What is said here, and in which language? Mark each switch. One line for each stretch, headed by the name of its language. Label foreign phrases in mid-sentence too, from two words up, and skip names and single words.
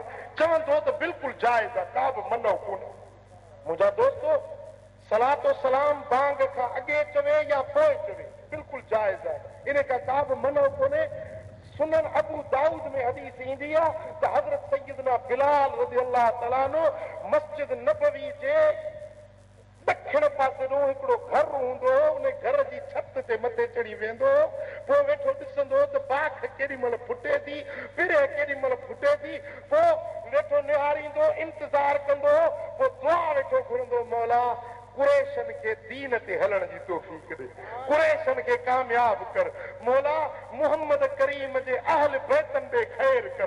Sindhi: चवंदो त बिल्कुलु जाइज़ आहे, का बि मनो कोन्हे। मुंहिंजा दोस्तो, सलातो सलाम बांग खां अॻे चवे या पोइ चवे बिल्कुलु जाइज़ आहे। इन खां का बि मनो कोन्हे। सुनन अबू दाऊद में हदीस ईंदी आहे त हज़रत सैयदना बिलाल
Arabic: رضي الله تعالى عنه
Sindhi: मस्जिद नबवी जे ॾखिण पासे ॾों हिकिड़ो घर हूंदो हो। उन घर जी छत ते मथे चढ़ी वेंदो, पोइ वेठो ॾिसंदो त बाख केॾी महिल फुटे थी, पिड़े केॾी महिल फुटे थी। पोइ वेठो निहारींदो, इंतज़ार कंदो, पोइ दुआ वेठो घुरंदो, मौला दीन ते हलण जी तौफीक दे, कुरैशन खे कामयाब कर मौला, मोहम्मद करीम जे अहल बैतन ते खैर कर।